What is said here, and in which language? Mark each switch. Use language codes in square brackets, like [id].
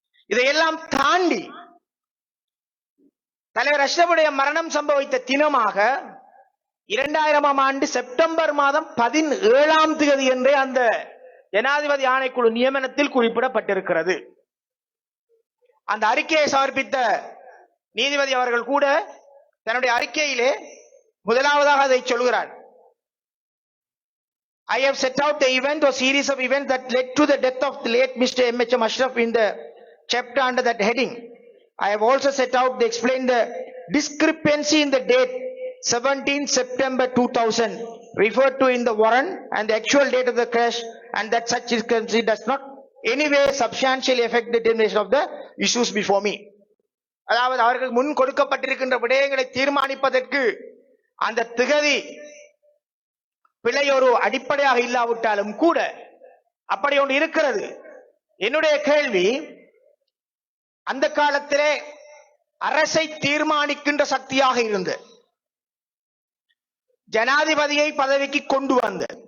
[ta] இதையெல்லாம் தாண்டி தலைவர் அஷ்ரஃபுடைய மரணம் சம்பவித்த தினமாக 2000ஆம் ஆண்டு செப்டம்பர் மாதம் 17ஆம் தேதி என்றே அந்த ஜனாதிபதி ஆணைக்குழு நியமனத்தில் குறிப்பிடப்பட்டிருக்கிறது. அந்த அறிக்கையை சமர்ப்பித்த நீதிபதி அவர்கள் கூட தன்னுடைய அறிக்கையிலே முதலாவதாக அதை சொல்கிறார். [en] I have set out the event or series of events that led to the death of the late Mr. M.H.M. Ashraf in the chapter under that heading. I have also set out to explain the discrepancy in the date 17 September 2000 referred to in the warrant and the actual date of the crash, and that such discrepancy does not anyway substantially affect the determination of the issues before me. [ta] அதாவது அவர்கள் முன் கொடுக்கப்பட்டிருக்கின்ற விடயங்களை தீர்மானிப்பதற்கு அந்த திகதி பிழை ஒரு அடிப்படையாக இல்லாவிட்டாலும் கூட அப்படி ஒன்று இருக்கிறது. என்னுடைய கேள்வி, அந்த காலத்திலே அரசை தீர்மானிக்கின்ற சக்தியாக இருந்த ஜனாதிபதியை பதவிக்கு கொண்டு வந்த